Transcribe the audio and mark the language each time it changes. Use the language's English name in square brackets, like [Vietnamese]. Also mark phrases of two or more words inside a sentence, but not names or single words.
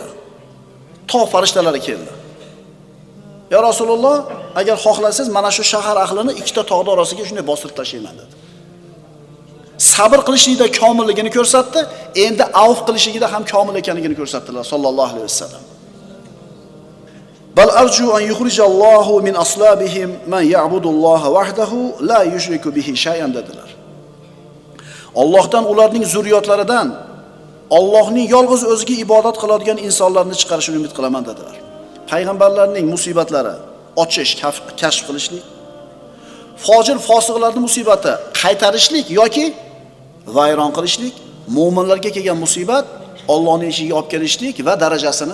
[Uzbek] Tog' farishtalari keldi. Ya Rasululloh, agar xohlasangiz mana shu shahar ahlini ikkita tog'ning orasiga shunday bostirib tashlayman dedi. Sabr qilishlikda komilligini ko'rsatdi, endi avf qilishligida ham komil ekanligini ko'rsatdilar [Arabic] صلى الله عليه وسلم. بل أرجو أن يخرج الله من أصلابهم من يعبد الله وحده لا يشرك به شيئا [Uzbek] dedilar. Allohdan ularning zurriyotlaridan Allohning yolg'iz o'ziga ibodat qiladigan insonlarni chiqarishini umid qilaman dedilar. Payg'ambarlarning musibatlari ochish, kashf qilishlik, fojir fosiqlarning musibati qaytarishlik yoki vayron qilishlik, mo'minlarga kelgan musibat Allohning eshigiga olib kelishlik va darajasini.